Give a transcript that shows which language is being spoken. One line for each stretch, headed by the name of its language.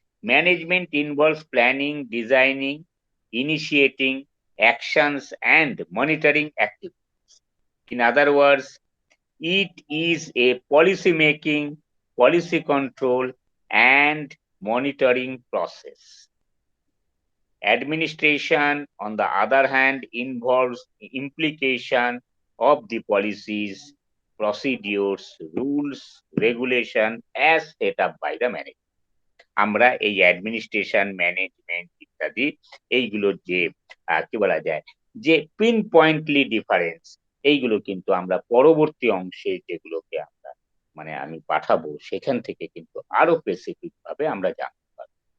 English: Management involves planning, designing, initiating actions and monitoring activities. In other words, it is a policy making, policy control, and monitoring process. Administration, on the other hand, involves implication of the policies, procedures, rules, regulation as set up by the manager.
Bangla: আমরা এই administration, management ইত্যাদি এইগুলোর যে কি বলা যায়, যে pin পয়েন্টলি difference, এইগুলো কিন্তু আমরা পরবর্তী অংশে যেগুলোকে আমরা মানে আমি পাঠাবো, সেখান থেকে কিন্তু আরো স্পেসিফিক ভাবে আমরা জানতে পারবো।